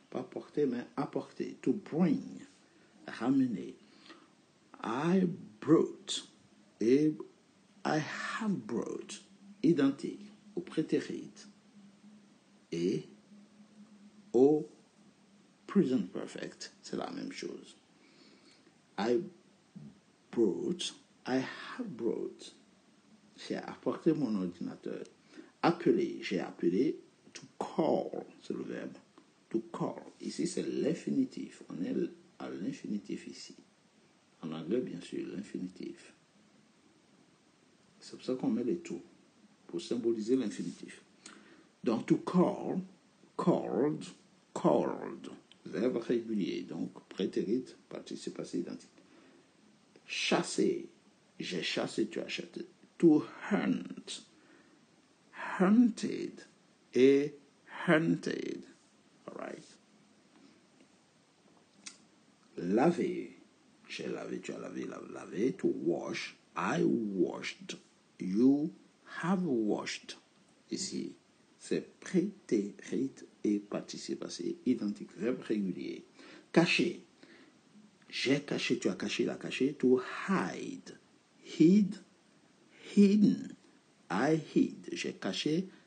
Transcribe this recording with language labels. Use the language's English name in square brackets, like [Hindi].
[French] Pas porter, mais apporter. [English] To bring. [French] Ramener. [English] I brought. [French] Et [English] I have brought. [French] Identique. Au prétérit. Et au present perfect, c'est la même chose. [English] I brought, I have brought. [French] J'ai apporté mon ordinateur. Appeler, j'ai appelé. [English] To call, [French] c'est le verbe. To call. Ici, c'est l'infinitif. On est à l'infinitif ici. En anglais, bien sûr, l'infinitif. C'est pour ça qu'on met les to, pour symboliser l'infinitif. Donc, [English] to call, called, called. [French] Verbe régulier, donc prétérit, participe passé identique. Chasser, j'ai chassé, tu as chassé. [English] To hunt, hunted [French] et [English] hunted. Alright. [French] Laver, j'ai lavé, tu as lavé, lavé. [English] To wash, I washed, you have washed. [French] Ici, c'est prétérit et participe passé identique, verbe régulier. Cacher. J'ai caché, tu as caché, il a caché. [English] To hide. Hid, hidden. I hid. [French] J'ai caché.